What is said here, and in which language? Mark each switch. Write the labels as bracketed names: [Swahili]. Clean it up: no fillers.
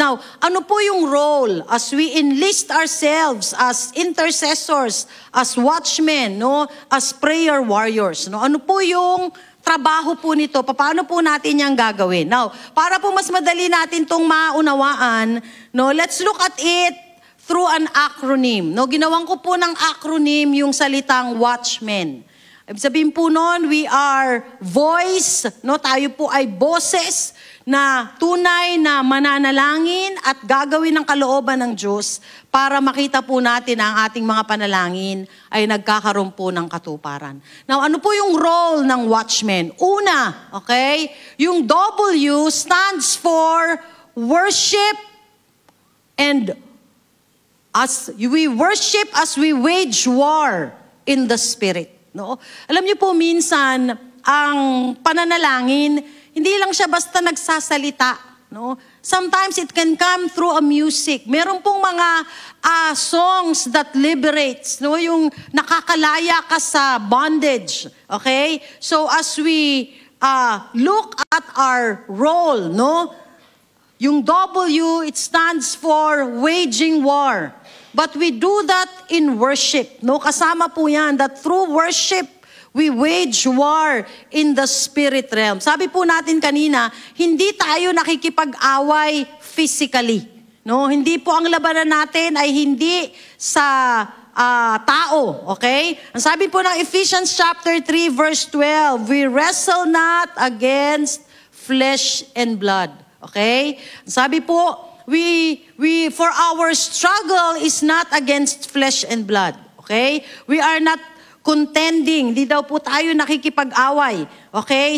[English] Now, [Filipino] ano po yung [English] role as we enlist ourselves as intercessors, as watchmen, no? As prayer warriors? [Filipino] No? Ano po yung trabaho po nito? Paano po natin yung gagawin? Now, para po mas madali natin itong maunawaan, no? [English] Let's look at it through an acronym. [Filipino] No, ginawan ko po ng acronym yung salitang watchmen. Ibig sabihin po noon, [English] we are voice, [Filipino] no, tayo po ay boses na tunay na mananalangin at gagawin ng kalooban ng Diyos para makita po natin na ang ating mga panalangin ay nagkakaroon po ng katuparan. Now, ano po yung role ng watchmen? [English] Una, okay, yung W stands for worship and As we worship, as we wage war in the Spirit. No? [Filipino] Alam niyo po, minsan, ang pananalangin, hindi lang siya basta nagsasalita. No? [English] Sometimes it can come through a music. Meron pong mga songs that liberates, no? [Filipino] Yung nakakalaya ka sa bondage. Okay? [English] So as we look at our role, no? Yung W, it stands for waging war. But we do that in worship. No? [Filipino] Kasama po yan [English] that through worship, we wage war in the spirit realm. [Filipino] Sabi po natin kanina, hindi tayo nakikipag-away physically. No? Hindi po ang labanan natin ay hindi sa tao. Okay? Ang sabi po ng [English] Ephesians chapter 3 verse 12, we wrestle not against flesh and blood. Okay? [Filipino] Ang sabi po, [English] we for our struggle is not against flesh and blood. Okay? We are not contending. [Filipino] Di daw po tayo nakikipag-away. [English] Okay?